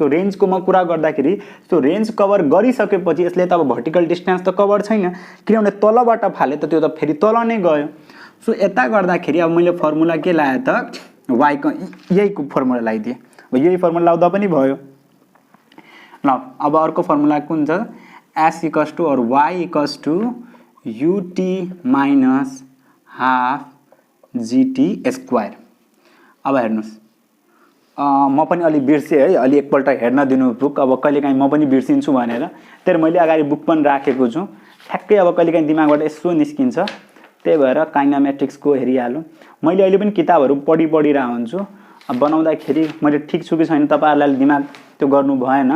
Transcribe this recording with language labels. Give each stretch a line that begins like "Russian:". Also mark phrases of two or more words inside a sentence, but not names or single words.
Nepali: रेन्जको म कुरा गर्दाखेरि त्यो
English: range cover
Nepali: गरिसकेपछि यसले त अब
English: vertical distance
Nepali: त कभर छैन, किनभने तलबाट फाले त त्यो त फेरि तल नै गयो। सो यता गर्दाखेरि अब मैले फर्मुला के लाएँ त? वाइको यहीको फर्मुला लगाइदिएँ। अब यही फर्मुला लाउँदा पनि भयो। ल अब अर्को फर्मुला कुन छ?
English: S equals to और Y equals to UT minus half GT square.
Nepali: अब हेर्नुहोस्, म पनि अलि बिर्सेँ है, अलि एकपल्ट हेर्न दिनु बुक। अब कहिलेकाहीँ म पनि बिर्सिन्छु भनेर त्यही मैले अगाडि बुक पनि राखेको छु। ठ्याक्कै अब कहिलेकाहीँ दिमागबाट यसो निस्किन्छ, त्यही भएर काइनामेटिक्सको हेरिहालौँ। मैले अहिले पनि किताबहरू पढिरहेको हुन्छु। अब बनाउँदाखेरि मैले ठिक छु कि छैन तपाईँहरूलाई दिमाग त्यो गर्नु भएन।